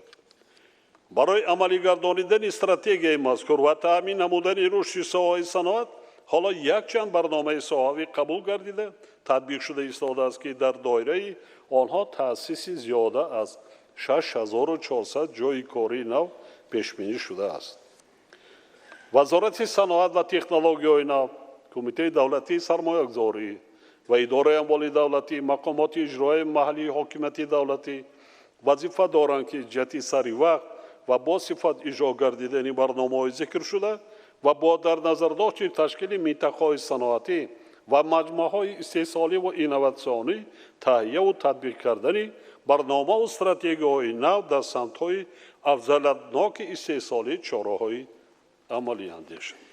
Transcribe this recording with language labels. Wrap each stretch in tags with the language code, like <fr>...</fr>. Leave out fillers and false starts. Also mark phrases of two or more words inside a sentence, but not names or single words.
<tg>барои амалӣ гардонидани стратегияи мазкур ва таъмин намудани рушди соҳаи саноат ҳоло якчанд барномаи соҳавӣ қабул гардида татбиқ шуда истодааст ки дар доираи онҳо таъсиси зиёда аз 6400 ҷойи кории нав пешбинӣ шудааст. вазорати саноат ва технологияҳои нав, кумитаи давлатии сармоягузорӣ ва идораи амволи давлатӣ, мақомоти иҷроияи маҳаллии ҳокимияти давлатӣ вазифа доранд ки ҷиҳати сари вақт ва бо сифат иҷро гардидани барномаҳои зикр шуда ва бо дар назар доштани ташкили минтақаҳои саноатӣ ва маҷмӯаҳои истеҳсолӣ ва инноватсионӣ таҳия ва татбиқ кардани барнома ва стратегияҳои нав дар самтҳои афзалиятноки истеҳсолӣ чораҳои амалӣ андешанд.</tg>